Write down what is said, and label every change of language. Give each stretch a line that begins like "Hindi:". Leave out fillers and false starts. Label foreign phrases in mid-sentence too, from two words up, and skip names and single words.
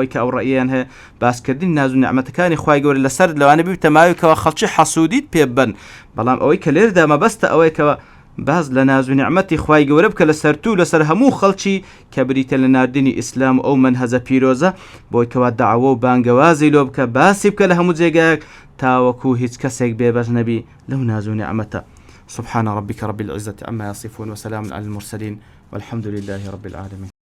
Central Kurdish: کە ئەو ڕەئیان هەیە باسکردنی ناز و نعمەتەکانی خوای گەورە لەسەر لەوانە بێتە ماوەیەکەوە خەڵکی حەسوودیت پێ ببەن بەڵام ئەوەی کە لێرەدا مەبەستە ئەوەی کەوە باز لە ناز و نعمەتی خوای گەورە بکە لەسەر تو لەسەر هەموو خەڵکی کە بریتە لە ناردنی ئیسلام و ئەو منهەجە پیرۆزە بۆی کەوا داعوە و بانگەوازی لۆ بکە باسی بکە لە هەموو جێگایەک تاوەکو هیچ کەسێک بێبەش نەبی لەو ناز و نعمەتە
Arabic: سبحان ربك رب العزة عما يصفون وسلام على المرسلين والحمد لله رب العالمين